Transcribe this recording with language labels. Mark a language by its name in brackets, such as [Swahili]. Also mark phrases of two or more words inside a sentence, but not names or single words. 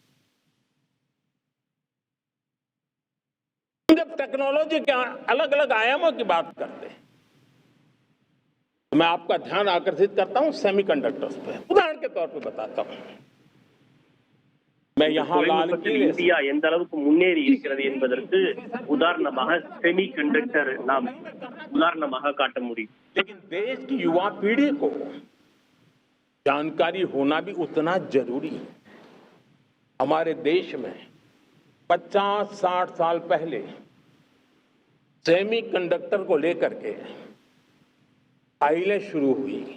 [Hindi] जब टेक्नोलॉजी के अलग अलग आयामों की बात करते हैं तो मैं आपका ध्यान आकर्षित करता हूं सेमीकंडक्टर्स पे. उदाहरण के तौर पे बताता हूं. मैं यहां लाल [Tamil] தொழில்நுட்பத்தில் [Hindi] किले [Tamil] இந்தியா எந்த அளவுக்கு முன்னேறி இருக்கிறது என்பதற்கு உதாரணமாக செமி கண்டக்டர் நாம் உதாரணமாக காட்ட முடியும். [Hindi] लेकिन देश की युवा पीढ़ी को जानकारी होना भी उतना जरूरी है. हमारे देश में 50-60 साल पहले सेमीकंडक्टर को लेकर के फाइलें शुरू हुई.